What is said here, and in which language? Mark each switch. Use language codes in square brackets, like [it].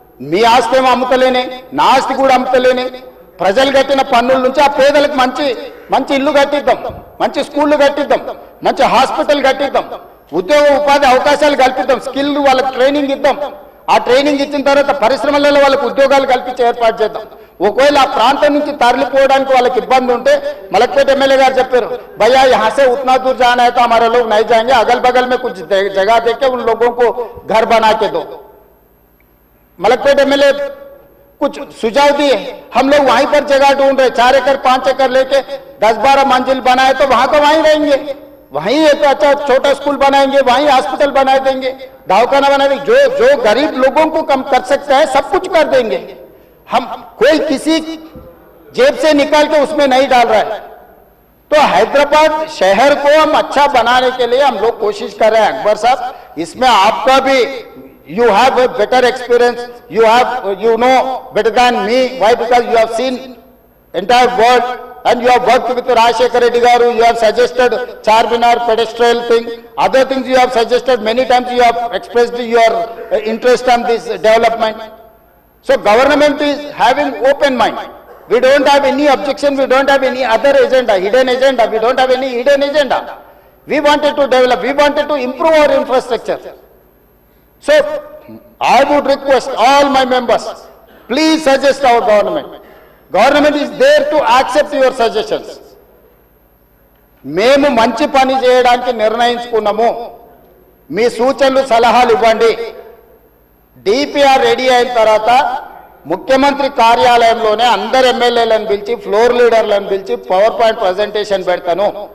[te] మీ ఆస్తి ఏమో అమ్ముతలేనే, నా ఆస్తి కూడా అమ్ముతలేనే, ప్రజలు కట్టిన పన్నుల నుంచి ఆ పేదలకు మంచి మంచి ఇల్లు కట్టిద్దాం, మంచి స్కూళ్ళు కట్టిద్దాం, మంచి హాస్పిటల్ కట్టిద్దాం, ఉద్యోగ ఉపాధి అవకాశాలు కల్పిద్దాం, స్కిల్ వాళ్ళకి ట్రైనింగ్ ఇద్దాం. ఆ ట్రైనింగ్ ఇచ్చిన తర్వాత పరిశ్రమలలో వాళ్ళకి ఉద్యోగాలు కల్పించే ఏర్పాటు చేద్దాం. ఒకవేళ ఆ ప్రాంతం నుంచి తరలిపోవడానికి వాళ్ళకి ఇబ్బంది ఉంటే మలక్పేట ఎమ్మెల్యే గారు చెప్పారు, [hi] भैया यहाँ से उतना दूर जाना है तो हमारे लोग नहीं जाएंगे, अगल बगल में कुछ जगह देके उन लोगों को घर बना के दो। मलकपेट एमएलए कुछ सुझाव दिए, हम लोग वहीं पर जगह ढूंढ रहे, 4 एकड़ 5 एकड़ लेके 10-12 मंजिल बनाए तो वहां को वहीं रहेंगे, वहीं एक अच्छा छोटा स्कूल बनाएंगे, वहीं हॉस्पिटल बना देंगे, दवाखाना बना देंगे, जो गरीब लोगों को कम कर सकता है सब कुछ कर देंगे। हम कोई किसी जेब से निकाल के उसमें नहीं डाल रहा है। तो हैदराबाद शहर को हम अच्छा बनाने के लिए हम लोग कोशिश कर रहे हैं। अकबर साहब, इसमें आपका भी [en] You have a better experience. You know better than me. Why? Because you have seen entire world and you have worked with Rajshekar Reddy Garu. You have suggested Charminar pedestal thing. Other things you have suggested many times. You have expressed your interest on this development. So government is having open mind. We don't have any objection. We don't have any other agenda, hidden agenda. We don't have any hidden agenda. We wanted to develop. We wanted to improve our infrastructure. So, I would request all my members, please suggest our government. Government is there to accept your suggestions. [te] మేము మంచి పని చేయడానికి నిర్ణయించుకున్నాము. మీ సూచనలు సలహాలు ఇవ్వండి. DPR ready అయిన తర్వాత ముఖ్యమంత్రి కార్యాలయంలోనే అందరు ఎమ్మెల్యేలను పిలిచి ఫ్లోర్ లీడర్లను పిలిచి పవర్ పాయింట్ ప్రజెంటేషన్ పెడతాను.